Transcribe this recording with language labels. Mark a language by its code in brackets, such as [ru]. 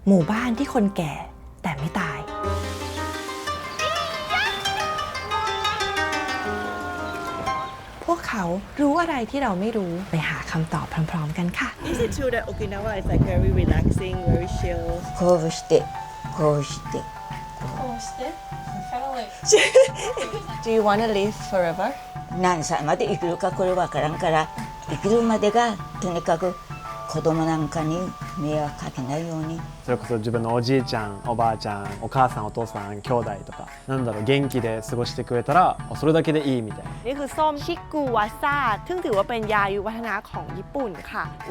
[th] หมู่บ้านที่คนแก่แต่ไม่ตายพวกเขารู้อะไรที่เราไม่รู้ไปหาคำตอบพร้อมๆกันค่ะ [en] Is it true that Okinawa is like very relaxing, very chill? [ja] こうしてこうして [en] Do you want to live forever? [ja] 何歳まで生きるかこれわからんから生きるまでがとにかく子供なんかに迷惑かけないようにそれこそ自分のおじいちゃんおばあちゃんお母さんお父さん兄弟とかなんだろう元気で過ごしてくれたらそれだけでいいみたいな [th] นี่คือส้มชิกุวาซาซึ่งถือว่าเป็นยาอายุวัฒนะของญี่ปุ่นค่ะ